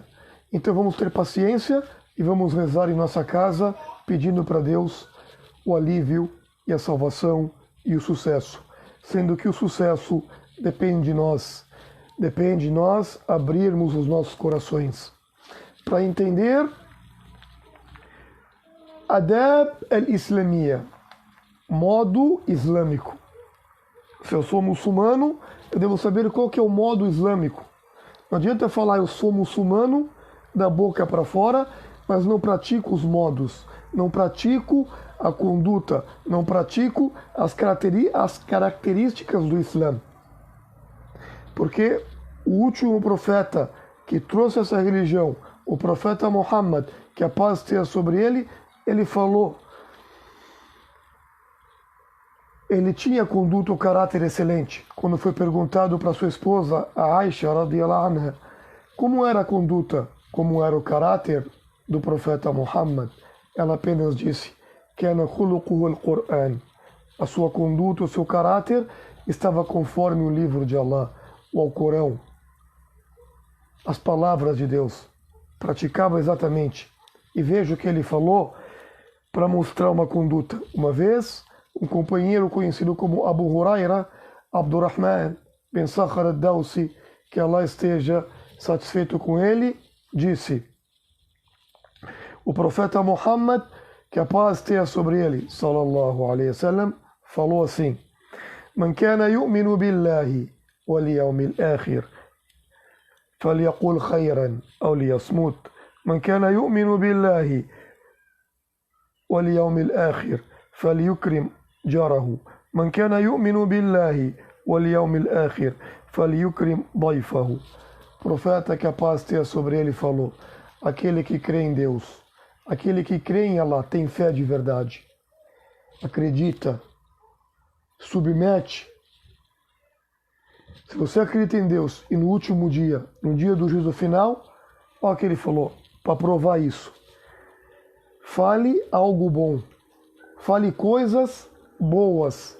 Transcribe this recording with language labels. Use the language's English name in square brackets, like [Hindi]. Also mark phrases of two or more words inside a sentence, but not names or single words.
[Portuguese] Então vamos ter paciência e vamos rezar em nossa casa, pedindo para Deus o alívio e a salvação e o sucesso, sendo que o sucesso depende de nós abrirmos os nossos corações. Para entender [Arabic] آداب الإسلامية, [Portuguese] modo islâmico. Se eu sou muçulmano, eu devo saber qual que é o modo islâmico. Não adianta falar eu sou muçulmano da boca para fora, mas não pratico os modos, não pratico a conduta, não pratico as características do Islã. Porque o último profeta que trouxe essa religião, o profeta Muhammad, que a paz esteja sobre ele, ele falou, ele tinha conduta, o caráter excelente. Quando foi perguntado para sua esposa, a Aisha, [Arabic] رضي الله عنها, [Portuguese] como era a conduta, como era o caráter do profeta Muhammad, ela apenas disse, [Arabic] كان خلقه القرآن. [Portuguese] A sua conduta, o seu caráter estava conforme o livro de Allah, o Alcorão, as palavras de Deus. Praticava exatamente. E veja o que ele falou para mostrar uma conduta. Uma vez, um companheiro conhecido como Abu Huraira, Abdurrahman bin Sakhar al-Dawsi, que Allah esteja satisfeito com ele, disse, o profeta Muhammad, que a paz esteja sobre ele, [Arabic] صلى الله عليه وسلم, [Portuguese] falou assim, [Arabic] من كان يؤمن بالله واليوم الآخر فليقل خيرا أو ليصمت. من كان يؤمن بالله واليوم الآخر فليكرم جاره من كان يؤمن بالله واليوم الآخر فليكرم ضيفه. [Portuguese] Profeta, que a paz esteja sobre ele, falou, aquele que crê em Deus, aquele que crê em Allah, tem fé de verdade, acredita, submete. Se você acredita em Deus e no último dia, no dia do juízo final, olha o que ele falou, para provar isso, fale algo bom, fale coisas boas.